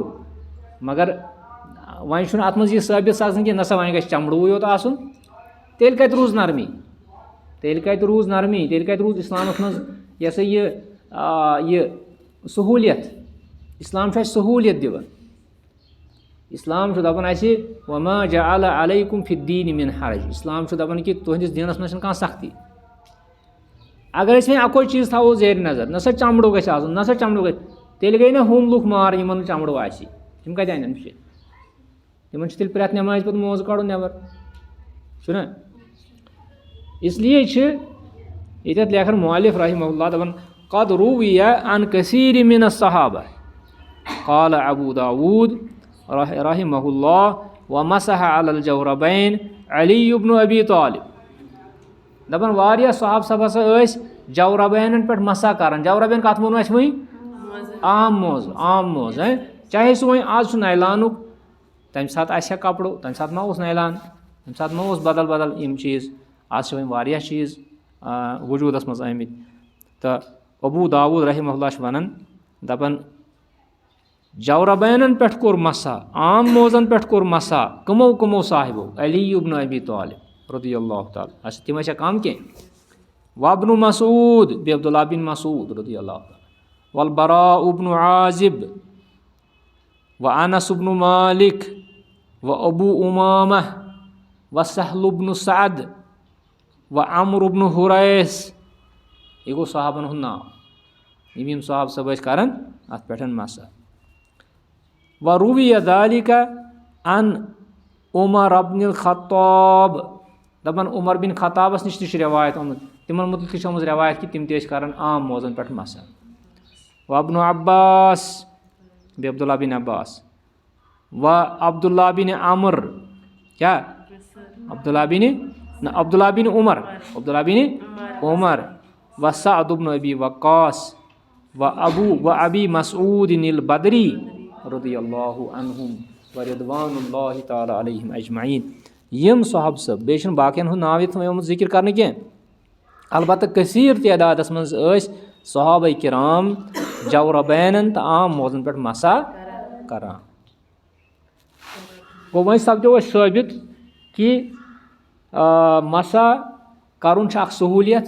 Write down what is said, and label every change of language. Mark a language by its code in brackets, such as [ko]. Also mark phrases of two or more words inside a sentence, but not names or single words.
[ks] مگر وۄنۍ چھُنہٕ اَتھ منٛز یہِ ثٲبت سپدان کہِ نہ سا وۄنۍ گژھِ چمڑٕوٕے یوت آسُن. تیٚلہِ کَتہِ روٗز نرمی تیٚلہِ کَتہِ روٗز اِسلامَس منٛز یہِ ہسا یہِ سہوٗلیت. اِسلام چھُ اَسہِ سہوٗلیت دِوان. اِسلام چھُ دَپان اَسہِ [ar] وما جعل علیکم فی الدیٖنِ من حرج. [ks] اِسلام چھُ دَپان کہِ تُہنٛدِس دیٖنَس منٛز چھَنہٕ کانٛہہ سختی. اگر أسۍ وۄنۍ اَکوے چیٖز تھاوو زیرِ نظر نہ سا چمڑٕ گژھِ آسُن نہ سا چمڑٕ گژھِ تیٚلہِ گٔے نہ ہُم لُکھ مارٕ یِمن نہٕ چمڑٕ آسہِ. تِم کَتہِ اَنن بِچٲرۍ. تِمن چھُ تیٚلہِ پرٛٮ۪تھ نٮ۪مازِ پَتہٕ موزٕ کَڑُن نٮ۪بر چھُنہ. اِسلیے چھِ ییٚتٮ۪تھ لیکھان مؤلِف [ar] رحمہ اللہ دَپان قد روِیہ عن کثیٖر من الصحابہ قال ابو داود رحمہ اللہ ومسح علی الجوربین علی بن ابی طالب. [ks] دَپان واریاہ صحابہٕ سب ہسا ٲسۍ جورابینن پٮ۪ٹھ مسا کران. جورابین کَتھ ووٚنوٕ اَسہِ وۄنۍ؟ عام موز چاہے سُہ وۄنۍ آز چھُ نایلانُک تَمہِ ساتہٕ آسہِ ہا کپرُ تَمہِ ساتہٕ ما اوس نایلان تَمہِ ساتہٕ ما اوس بدل بدل یِم چیٖز. آز چھِ وۄنۍ واریاہ چیٖز وجوٗدس منٛز آمٕتۍ. تہٕ ابوٗ داوٗد [ar] رحمہ اللہ [ks] چھُ وَنان دَپان جورابینن پٮ۪ٹھ کوٚر مسا عام موزن پٮ۪ٹھ کوٚر مسا کٕمو صاحبو علی بن ابی طالب [ar] رضی اللہ تعالیٰ. [ks] اچھا تِم ٲسیا کم کینٛہہ. [ar] وابن مسعود بیٚیہِ عبداللہ بن مسعود رضی اللہ تعالیٰ والبراء بن عازب وانس بن مالک وابو امامہ وسہل بن سعد وعمر بن حریث. [ks] یہِ گوٚو صحابن ہُنٛد ناو. یِم صحابہٕ صٲب ٲسۍ کران اَتھ پٮ۪ٹھ مسا. [ar] وروِیہ ذالِکَ عن عمر بن الخطاب. [ks] دَپان عمر بن خطابس نِش تہِ چھُ رٮ۪وایت آمُت. تِمن مُتعلِق تہِ چھِ آمٕژ رٮ۪وایت کہِ تِم تہِ ٲسۍ کران عام موزن پٮ۪ٹھ مسا. [ar] وابن عباس بیٚیہِ عبداللہ بن عباس عبداللہ بن عمر کیٛاہ عبداللہ بن عمر وسعد بن ابی وقاص وابی مسعود البدری رضی اللہ عنہم ورضوان اللہ تعالیٰ علیہم اجمعین. [ks] یِم صحابہٕ صٲب بیٚیہِ چھُنہٕ باقین ہُنٛد ناو ییٚتہِ آمُت ذِکر کرنہٕ کینٛہہ. البتہ کثیٖر تعدادس منٛز ٲسۍ صحابہ کرام جورابینن تہٕ عام موزن پٮ۪ٹھ مسا کران. گوٚو وۄنۍ سپدیو اَسہِ ثٲبت کہِ مسا کرُن چھُ اکھ سہوٗلیت.